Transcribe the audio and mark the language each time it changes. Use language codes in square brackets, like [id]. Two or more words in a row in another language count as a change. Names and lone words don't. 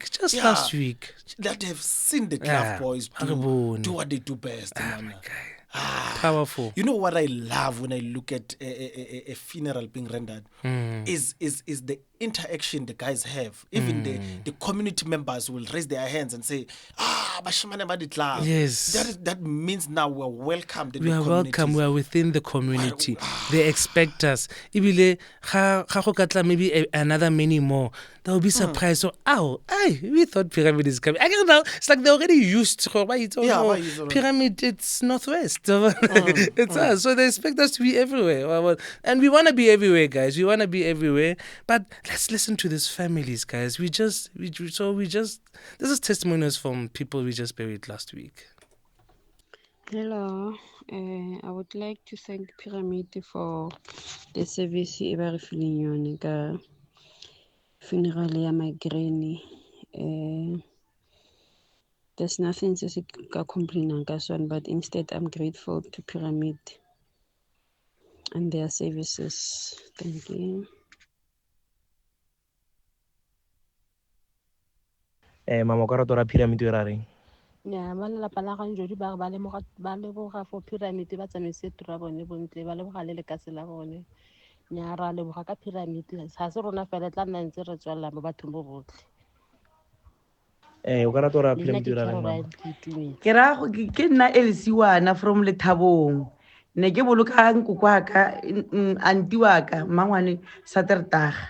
[en] That have seen the Club Boys do what they do best. Powerful. You know what I love when I look at a funeral being rendered is the interaction the guys have. Even the community members will raise their hands and say, [tn] bashimane ba di-club. [en] Yes. That means now we're welcomed in We the are welcome. communities. We are within the community. They expect us. [tn] Ibile ga go ka tla [en] maybe another many more. They will be surprised. So, we thought pyramid is coming. I don't know. It's like they're already used to pyramid. It's northwest. It's us. So they expect us to be everywhere. And we want to be everywhere, guys. We want to be everywhere. But let's listen to these families, guys. This is testimonials from people we just buried last week. Hello, I would like to thank Pyramid for the service [tn] e ba re fileng yone ka [en] funeral ya my granny. There's nothing [tn] se se ka complainang ka sone, [en] but instead I'm grateful to Pyramid and their services. Thank you. [tn] Mama ka rato ra Pyramid e ra reng? nya ba lelapa la gang jodi ba leboga for pyramid ba tsamaise tura bone bontle ba leboga le lekase la bone nya ra leboga ka pyramid ga se rona fela tla nna ntse re tswella mo bathong bo botlhe O ka rato ra nna Pyramid ke e ra reng, Caroline mama? ke itumetse ke ra ke nna Elisiwana from Lethabong ne ke boloka nkoko wa ka anti wa ka mmangwane Satertaga.